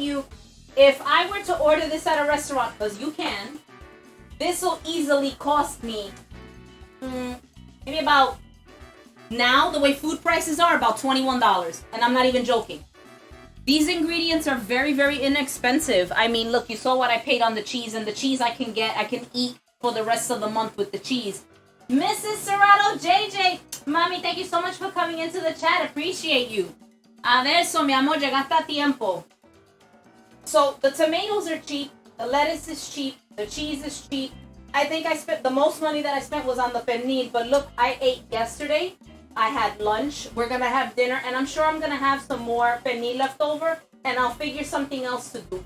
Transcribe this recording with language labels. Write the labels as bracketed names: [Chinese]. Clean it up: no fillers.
[English] you, if I were to order this at a restaurant, because you can, this will easily cost me maybe about, now the way food prices are, about $21. And I'm not even joking. These ingredients are very, very inexpensive. I mean, look, you saw what I paid on the cheese, and the cheese I can eat for the rest of the month with the cheese. Mrs. Serrato JJ, Mommy, thank you so much for coming into the chat. Appreciate you. [Spanish] A ver, so, mi amor, llegaste a tiempo. [English] So, the tomatoes are cheap. The lettuce is cheap. The cheese is cheap. I think I spent, the most money that I spent was on the pernil. But look, I ate yesterday. I had lunch. We're going to have dinner. And I'm sure I'm going to have some more pernil left over. And I'll figure something else to do.